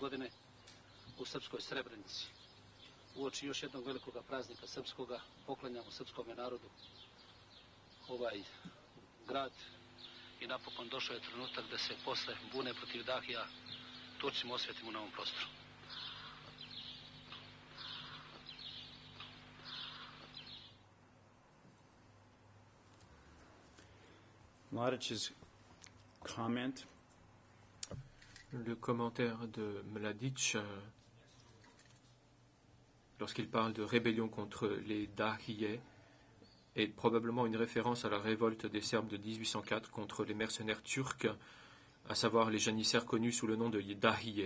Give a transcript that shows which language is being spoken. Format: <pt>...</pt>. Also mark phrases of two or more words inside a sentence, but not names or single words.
<sr>godine u srpskoj Srebrenici. Uoči još jednog velikog praznika srpskoga, poklanjamo srpskom narodu ovaj grad i napokon došao je trenutak da se posle bune protiv Dahija Turcima osvetimo na ovom prostoru.</sr> <en>Mladic's comment.</en> <fr>Le commentaire de Mladic, lorsqu'il parle de rébellion contre les Dahiyeh, est probablement une référence à la révolte des Serbes de 1804 contre les mercenaires turcs, à savoir les janissaires connus sous le nom de Dahiyeh.</fr>